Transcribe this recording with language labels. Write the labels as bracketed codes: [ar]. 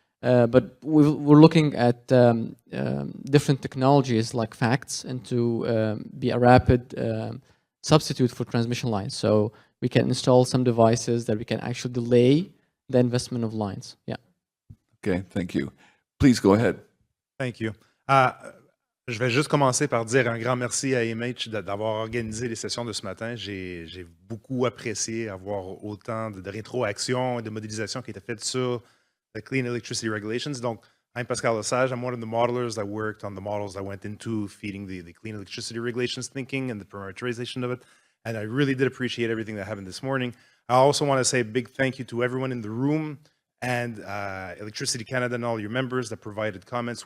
[en] But we're looking at different technologies like FACTS and to be a rapid substitute for transmission lines. So we can install some devices that we can actually delay the investment of lines. Yeah. Okay, thank you. Please go ahead. Thank you. [fr] Je vais juste commencer par dire un grand merci à EMH d'avoir organisé les sessions de ce matin. J'ai beaucoup apprécié avoir autant de rétroactions et de modélisation qui étaient faites sur the Clean Electricity Regulations. [en] Donc, I'm Pascal Lesage. I'm one of the modelers that worked on the models that went into feeding the Clean Electricity Regulations thinking and the parameterization of it. And I really did appreciate everything that happened this morning. I also want to say a big thank you to everyone in the room and Electricity Canada and all your members that provided comments.